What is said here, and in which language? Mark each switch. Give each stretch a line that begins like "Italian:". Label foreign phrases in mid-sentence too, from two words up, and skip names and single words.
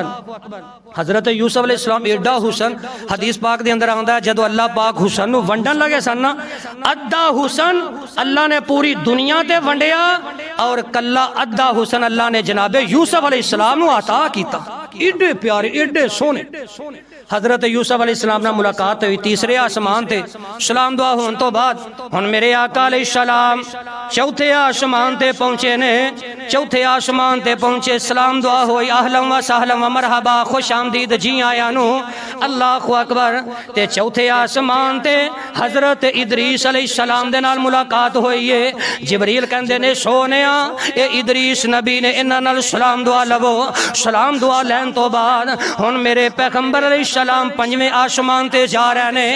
Punjabi: حضرت یوسف علیہ السلام ایڈا حسن، حدیث پاک دے اندر آندا ہے جدوں اللہ پاک حسن نوں ونڈن لگے سن نا، ادھا حسن اللہ نے پوری دنیا تے ونڈیا اور کلا ادھا حسن اللہ نے جنابِ یوسف علیہ السلام نوں عطا کیتا. ایڈے پیارے ایڈے سوہنے. حضرت یوسف علیہ السلام نال ملاقات ہوئی تیسرے اسمان تے. سلام دعا ہونے توں بعد ہُن میرے آقا علیہ السلام چوتھے اسمان تے پہنچے نے. چوتھے اسمان تے پہنچے، سلام دعا ہوئی,
Arabic: أهلا وسهلا ومرحبا
Urdu: خوش آمدید
Punjabi: جی آیاں نوں.
Arabic: الله أكبر.
Punjabi: تے چوتھے اسمان تے حضرت ادریس علیہ السلام دے نال ملاقات ہوئی ہے. جبریل کہندے نے سوہنیا اے ادریس نبی نے اِنہاں نال سلام دعا لوو. سلام دعا لین توں بعد ہُن میرے پیغمبر علیہ السلام پنجویں اسمان تے جا رہے نے.